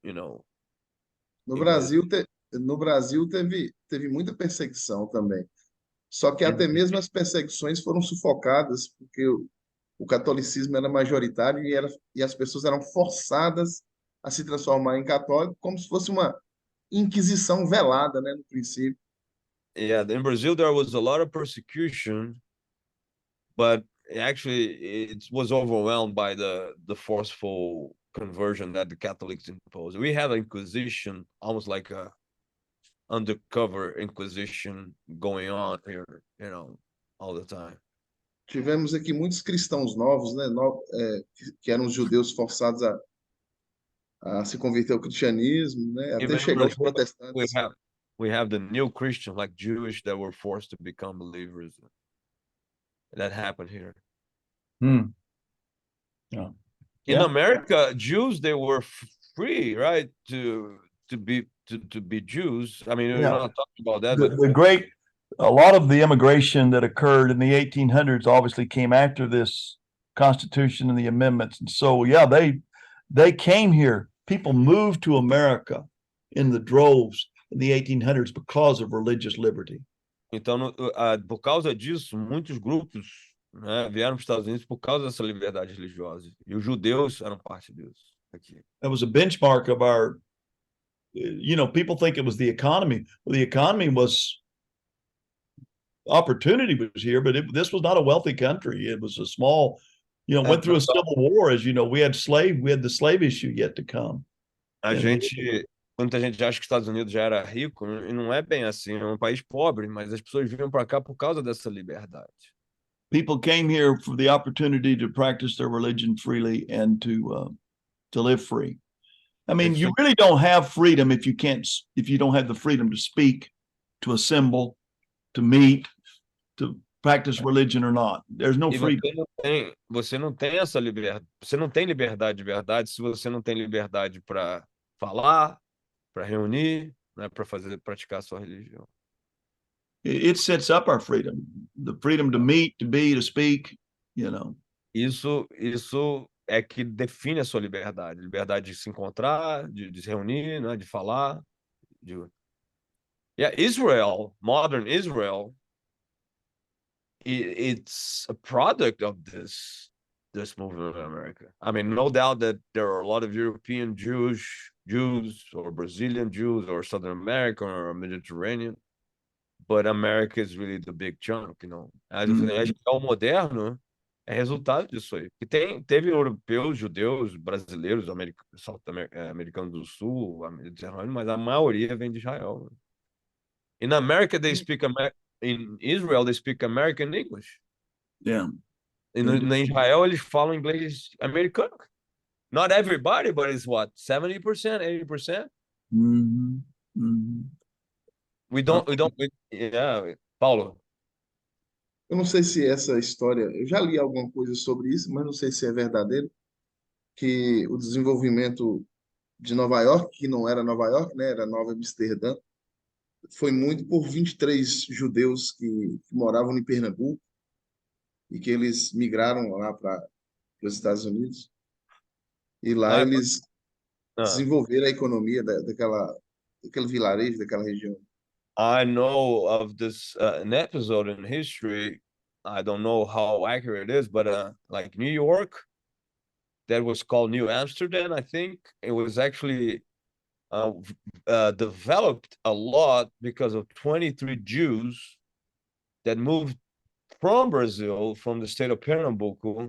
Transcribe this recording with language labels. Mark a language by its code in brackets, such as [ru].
[pt] No Brasil, no Brasil teve muita perseguição também. Só que até mesmo as perseguições foram sufocadas porque o catolicismo era majoritário e as pessoas eram forçadas a se transformar em católico, como se fosse uma inquisição velada, né, no princípio. [en] Yeah, in Brazil there was a lot of persecution, but actually it was overwhelmed by the forceful conversion that the Catholics imposed. We had an Inquisition, almost like a undercover Inquisition going on here, all the time. [pt] Tivemos aqui muitos cristãos novos, né, que eram os judeus forçados a se converter ao cristianismo, né, até chegar aos protestantes. [en] We have the new Christians, like Jewish, that were forced to become believers. That happened here. Yeah. In America, Jews, they were free, right, to be Jews. I mean, we're not talking about that. But a lot of the immigration that occurred in the 1800s obviously came after this Constitution and the amendments. And so, yeah, they came here. People moved to America in the droves in the 1800s because of religious liberty. [pt] Então, por causa disso, muitos grupos, né, vieram para os Estados Unidos por causa dessa liberdade religiosa. E os judeus eram parte disso aqui. [en] That was a benchmark of our, people think it was the economy. Well, the economy was, opportunity was here, but this was not a wealthy country. It was a small, went through a civil war, as you know. We had the slave issue yet to come. [pt] Muita gente acha que os Estados Unidos já era rico, e não é bem assim, é um país pobre, mas as pessoas vinham para cá por causa dessa liberdade. [en] People came here for the opportunity to practice their religion freely and to to live free. I mean, you really don't have freedom if you don't have the freedom to speak, to assemble, to meet, to practice religion or not. There's no [pt] E [en] freedom. [pt] você não tem essa liberdade, você não tem liberdade de verdade se você não tem liberdade para falar, para reunir, né, para praticar a sua religião. [en] It sets up our freedom, the freedom to meet, to be, to speak, you know. [pt] Isso é que define a sua liberdade, liberdade de se encontrar, de se reunir, né, de falar. [en] Israel, modern Israel, it's a product of this movement in America. I mean, no doubt that there are a lot of European Jews or Brazilian Jews or Southern American or Mediterranean, but America is really the big chunk, you know. [pt] A Israel moderno é resultado disso aí. E teve europeus, judeus, brasileiros, americanos do Sul, Mediterrâneo, mas a maioria vem de Israel. [en] In America, they speak in Israel, they speak American English. Yeah. [pt] Na Israel, eles falam inglês americano. [en] Not everybody, but it's what, 70%, 80%? Mm-hmm. Mm-hmm. We don't, yeah, Paulo. [pt] Eu não sei se essa história, eu já li alguma coisa sobre isso, mas não sei se é verdadeiro, que o desenvolvimento de Nova York, que não era Nova York, né, era Nova Amsterdã, foi muito por 23 judeus que moravam em Pernambuco e que eles migraram lá para os Estados Unidos. E lá eles desenvolveram a economia daquele vilarejo, daquela região. [en] I know of this an episode in history. I don't know how accurate it is, but like New York, that was called New Amsterdam, I think. It was actually developed a lot because of 23 Jews that moved from Brazil, from the state of Pernambuco.